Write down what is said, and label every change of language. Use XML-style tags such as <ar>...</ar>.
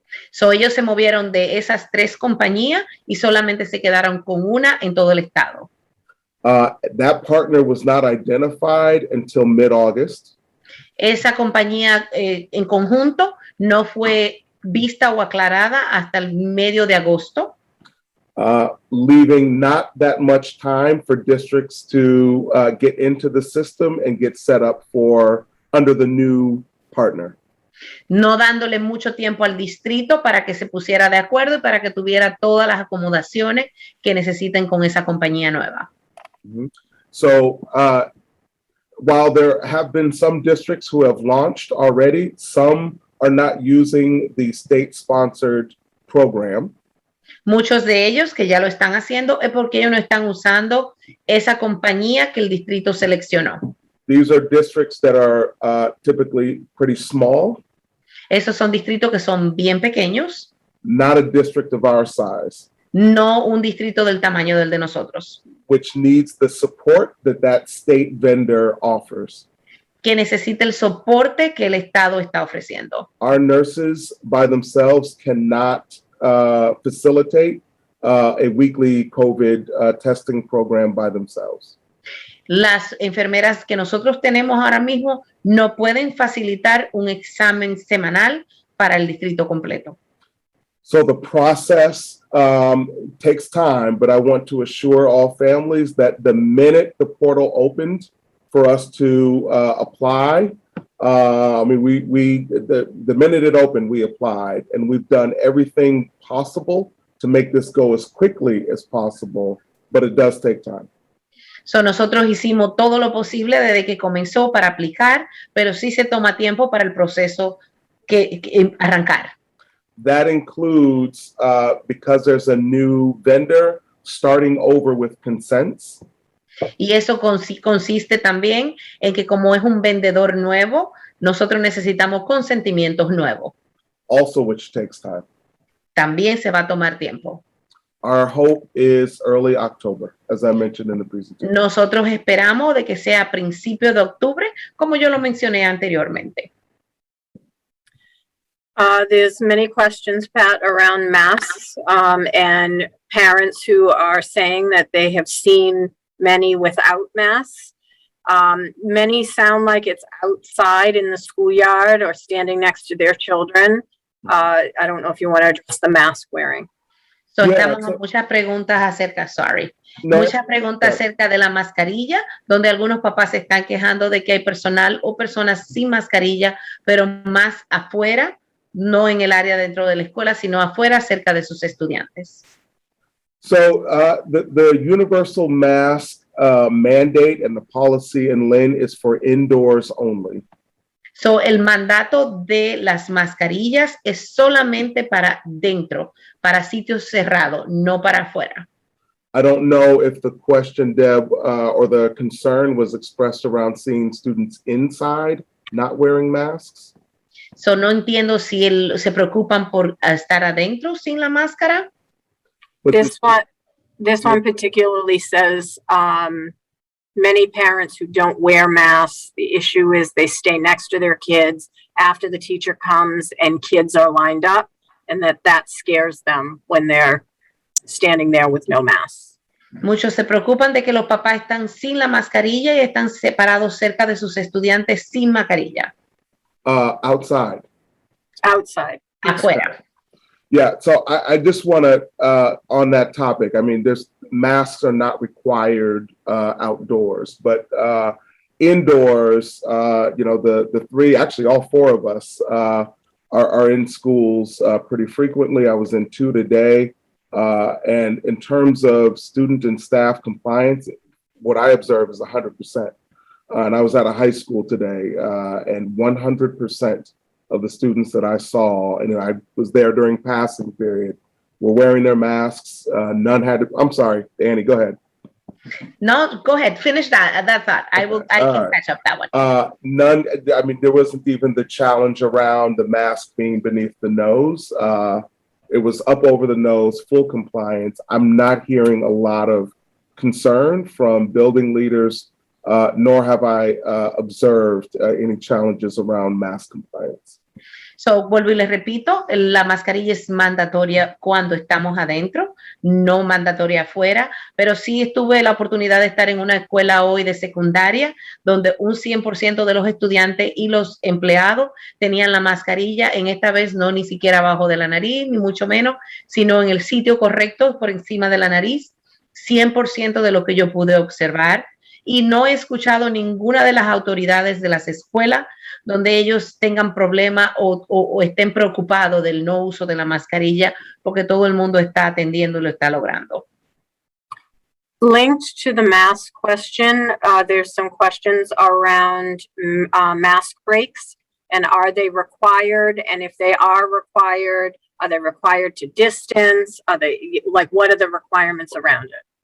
<es>So ellos se movieron de esas 3 compañías y solamente se quedaron con una en todo el estado.</es> <en>That partner was not identified until mid-August.</en> <es>Esa compañía en conjunto no fue vista o aclarada hasta el medio de agosto.</es> <en>Leaving not that much time for districts to get into the system and get set up under the new partner.</en> <es>No dándole mucho tiempo al distrito para que se pusiera de acuerdo y para que tuviera todas las acomodaciones que necesiten con esa compañía nueva. Mm-hmm.</es> <en>So while there have been some districts who have launched already, some are not using the state-sponsored program.</en> <es>Muchos de ellos que ya lo están haciendo es porque ellos no están usando esa compañía que el distrito seleccionó.</es> <en>These are districts that are typically pretty small.</en> <es>Esos son distritos que son bien pequeños.</es> <en>Not a district of our size.</en> <es>No un distrito del tamaño del de nosotros.</es> <en>Which needs the support that state vendor offers.</en> <es>Que necesita el soporte que el estado está ofreciendo.</es> <en>Our nurses by themselves cannot facilitate a weekly COVID testing program by themselves.</en> <es>Las enfermeras que nosotros tenemos ahora mismo no pueden facilitar un examen semanal para el distrito completo.</es> <en>So the process takes time, but I want to assure all families that the minute the portal opened for us to apply, the minute it opened, we applied, and we've done everything possible to make this go as quickly as possible, but it does take time.</en> <es>So nosotros hicimos todo lo posible desde que comenzó para aplicar, pero sí se toma tiempo para el proceso que arrancar.</es> <en>That includes, because there's a new vendor, starting over with consents.</en> <es>Y eso consiste también en que como es un vendedor nuevo, nosotros necesitamos consentimientos nuevos.</es> <en>Also, which takes time.</en> <es>También se va a tomar tiempo.</es> <en>Our hope is early October, as I mentioned in the presentation.</en> <es>Nosotros esperamos de que sea a principios de octubre, como yo lo mencioné anteriormente.</es> <en>There's many questions, Pat, around masks, and parents who are saying that they have seen many without masks. Many sound like it's outside in the schoolyard or standing next to their children. I don't know if you want to address the mask wearing. So, Yeah,</en> <es>estamos muchas preguntas acerca, No, muchas preguntas acerca de la mascarilla, donde algunos papás se están quejando de que hay personal o personas sin mascarilla, pero más afuera, no en el área dentro de la escuela, sino afuera cerca de sus estudiantes.</es> <en>So the universal mask mandate and the policy in Lynn is for indoors only.</en> <es>So, el mandato de las mascarillas es solamente para dentro, para sitios cerrados, no para afuera.</es> <en>I don't know if the question, Deb, or the concern was expressed around seeing students inside not wearing masks.</en> <es>So, no entiendo si se preocupan por estar adentro sin la máscara.</es> <en>But This one particularly says, many parents who don't wear masks, the issue is they stay next to their kids after the teacher comes and kids are lined up, and that scares them when they're standing there with no masks.</en> <es>Muchos se preocupan de que los papás están sin la mascarilla y están separados cerca de sus estudiantes sin mascarilla.</es> <en>Outside. Outside.</en> <es>Afuera.</es> <en>Yeah, so I just want to, on that topic, I mean, masks are not required outdoors, but indoors, the three, actually all four of us are in schools pretty frequently. I was in 2 today. And in terms of student and staff compliance, what I observe is 100%. And I was at a high school today, and 100% of the students that I saw, and I was there during passing period, were wearing their masks. None had to, I'm sorry, Annie, go ahead. No, go ahead, finish that thought. I can catch up that one. None, I mean, there wasn't even the challenge around the mask being beneath the nose. It was up over the nose, full compliance. I'm not hearing a lot of concern from building leaders, nor have I observed any challenges around mask compliance.</en> <es>So, vuelvo y les repito, la mascarilla es mandatoria cuando estamos adentro, no mandatoria afuera, pero sí tuve la oportunidad de estar en una escuela hoy de secundaria donde un 100% de los estudiantes y los empleados tenían la mascarilla, en esta vez no ni siquiera abajo de la nariz, ni mucho menos, sino en el sitio correcto, por encima de la nariz, 100% de lo que yo pude observar. Y no he escuchado ninguna de las autoridades de las escuelas donde ellos tengan problema o estén preocupados del no uso de la mascarilla, porque todo el mundo está atendiendo y lo está logrando.</es> <en>Linked to the mask question, there's some questions around mask breaks, and are they required? And if they are they required to distance? Are they, like, what are the requirements around it?</en>